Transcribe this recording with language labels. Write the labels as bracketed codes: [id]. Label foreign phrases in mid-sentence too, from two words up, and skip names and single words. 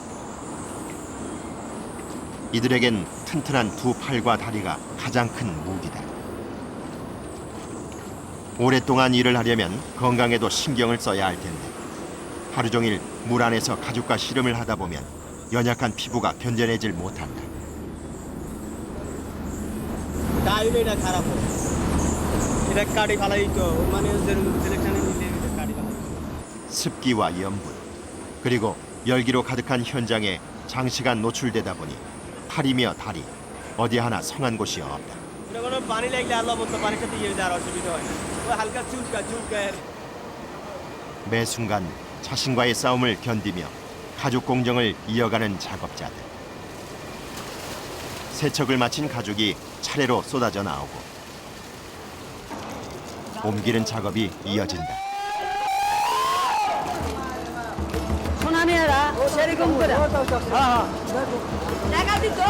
[ko] 이들에겐 튼튼한 두 팔과 다리가 가장 큰 무기다. 오랫동안 일을 하려면 건강에도 신경을 써야 할 텐데 하루 종일 물 안에서 가죽과 씨름을 하다 보면 연약한 피부가 견뎌내질 못한다. [bn] ডাইরেক্ট খারাপ হবে. এটা কাটি ফালাই তো মানে সিলেকশনে নিলে কাটি ফালাই. [ko] 습기와 염분 그리고 열기로 가득한 현장에 장시간 노출되다 보니 팔이며 다리 어디 하나 성한 곳이 없다. [bn] কোনো পানি লাগলে আল্লাহ বলতে পানির সাথে ইয়ে যাওয়ার অসুবিধা হয় না. ওই হালকা চুলকা. [ko] 매 순간 자신과의 싸움을 견디며 가죽 공정을 이어가는 작업자들. 세척을 마친 가죽이 차례로 쏟아져 나오고 옮기는 작업이 이어진다. [bn] সোনামিয়ারা সেরকম করে টাকা দিত.